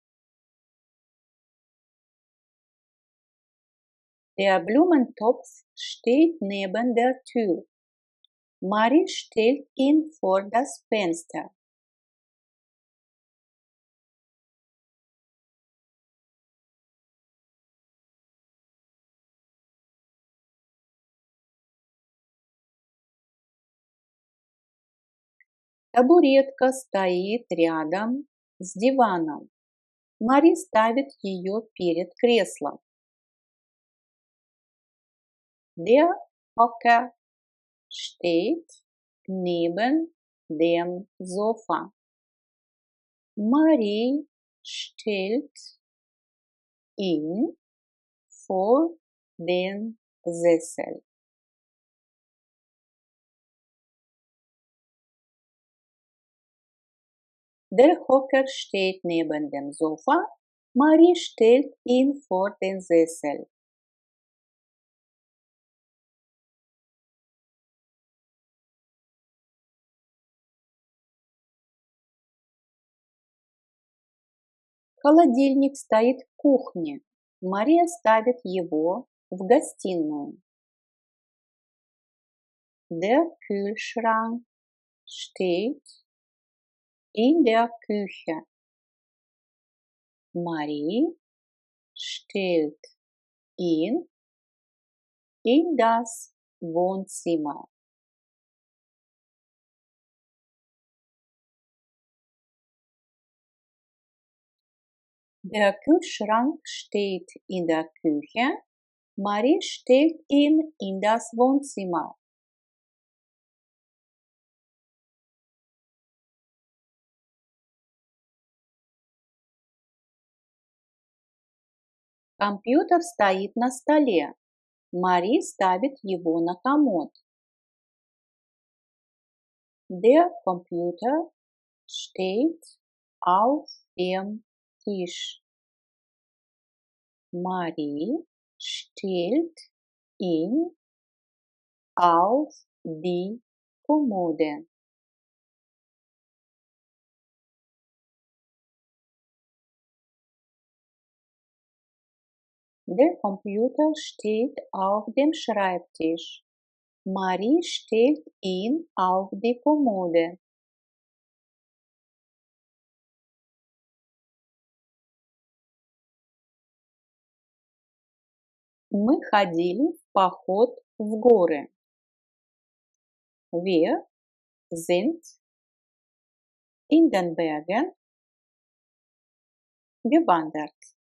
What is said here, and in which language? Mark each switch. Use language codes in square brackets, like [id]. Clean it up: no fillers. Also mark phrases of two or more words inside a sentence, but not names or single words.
[de] Der Blumentopf steht neben der Tür. Marie stellt ihn vor das Fenster. [ru] Табуретка стоит рядом с диваном. Мари ставит ее перед креслом. [de] Der Hocker steht neben dem Sofa. Marie stellt ihn vor den Sessel. Der Hocker steht neben dem Sofa. Marie stellt ihn vor den Sessel. [ru] Холодильник стоит в кухне. Мария ставит его в гостиную. [de] Der Kühlschrank steht in der Küche. Marie stellt ihn in das Wohnzimmer. Der Kühlschrank steht in der Küche. Marie stellt ihn in das Wohnzimmer. [ru] Компьютер стоит на столе. Мари ставит его на комод. [de] Der Computer steht auf dem Tisch. Marie stellt ihn auf die Kommode. Der Computer steht auf dem Schreibtisch. Marie stellt ihn auf die Kommode. [ru] Мы ходили в поход в горы. [de] Wir sind in den Bergen gewandert.